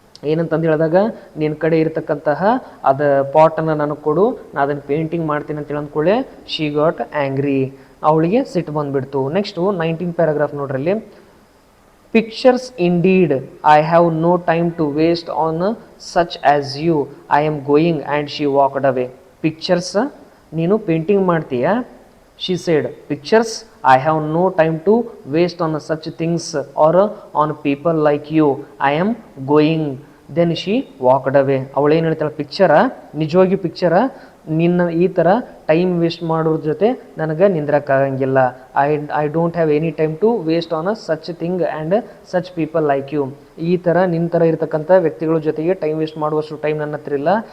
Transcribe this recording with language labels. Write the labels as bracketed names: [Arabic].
[Kannada] ಏನಂತಂದು ಹೇಳಿದಾಗ, ನಿನ್ನ ಕಡೆ ಇರತಕ್ಕಂತಹ ಅದು ಪಾಟನ್ನು ನನಗೆ ಕೊಡು, ನಾನು ಅದನ್ನು ಪೇಂಟಿಂಗ್ ಮಾಡ್ತೀನಿ ಅಂತ ಹೇಳಂದ್ಕೊಳ್ಳೆ [English] she got angry, [Kannada] ಅವಳಿಗೆ ಸಿಟ್ಟು ಬಂದುಬಿಡ್ತು. [English] Next 19th paragraph ನೋಡ್ರಲ್ಲಿ. Pictures indeed, I have no time to waste on such as you, I am going and she walked away. [Kannada] Pictures, ನೀನು ಪೇಂಟಿಂಗ್ ಮಾಡ್ತೀಯಾ? [English] She said, pictures, I have no time to waste on such things or on people like you, I am going. Then she walked away. [Kannada] ಅವಳೇನು ಹೇಳ್ತಾಳೆ, ಪಿಕ್ಚರ, ನಿಜವಾಗಿ ಪಿಕ್ಚರ, ನಿನ್ನ ಈ ಥರ time waste ಮಾಡೋರ ಜೊತೆ ನನಗೆ ನಿಂದ್ರಕ್ಕಾಗಂಗಿಲ್ಲ. [English] I don't have any time to waste on such thing and such people like you. [Kannada] ಈ ಥರ ನಿನ್ನ ಥರ ಇರತಕ್ಕಂಥ ವ್ಯಕ್ತಿಗಳ ಜೊತೆಗೆ ಟೈಮ್ ವೇಸ್ಟ್ ಮಾಡುವಷ್ಟು ಟೈಮ್ ನನ್ನ ಹತ್ರ ಇಲ್ಲ.